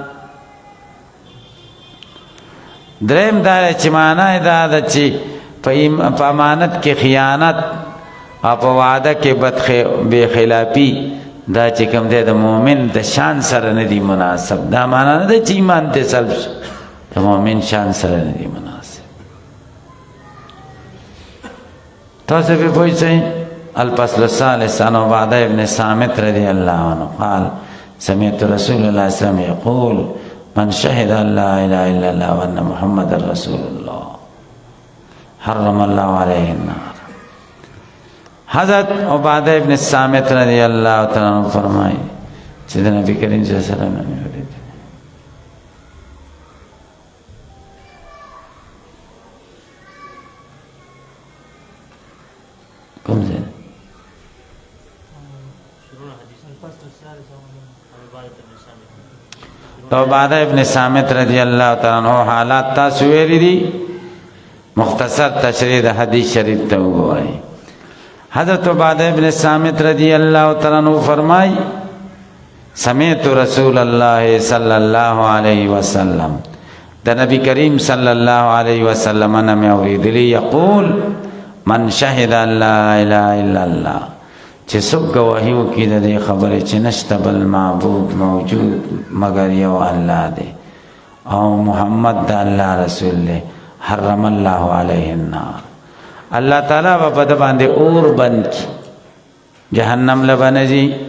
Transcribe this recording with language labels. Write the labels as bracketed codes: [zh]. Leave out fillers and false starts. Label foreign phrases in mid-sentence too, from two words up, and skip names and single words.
[ps] دریم دا چې معنی دا ده چې په امانت کې خیانت او په وعده کې بخلافي دا چې کوم دی د مؤمن د شان سره نه دی مناسب. دا معنی نه ده چې ایمان ته سلب شي، د مؤمن شان سره نه دی مناسب. تاسو به پوه شئ. [ar] الفصل الثالث عن عبادة بن الصامت رضي الله عنه قال سمعت رسول الله صلى الله عليه وسلم يقول من شهد أن لا إله إلا الله وأن محمد رسول الله حرم الله عليه النار. [ur] حضرت عبادة بن الصامت [ar] رضي الله تعالى عنه [ur] فرمائے سيدنا نبی کریم [ar] صلی اللہ علیہ وسلم [ur] نے کم سے [ps] تو عبادہ ابن صامت [ar] رضی اللہ تعالیٰ عنہ [ps] حالات تاسو ویری دی، مختصر تشریح حدیث شریف ته وګورئ. [ar] حضرت عبادہ ابن صامت رضی اللہ تعالیٰ عنہ فرمائی سمعت رسول اللہ صلی اللہ علیہ وسلم، [ps] دا نبی [ar] کریم صلی اللہ علیہ وسلم نے [ps] میں اوریدلی [ar] یقول من شهد ان لا اله الا الله، [ps] چې څوک گواهی وکړي د دې خبرې چې نشته بل معبود موجود مگر یو الله دی او محمد د الله رسول دی، [ar] حرم الله علیه النار، [ps] الله تعالی به په ده باندې اور بند کړي، جهنم له به نه ځي.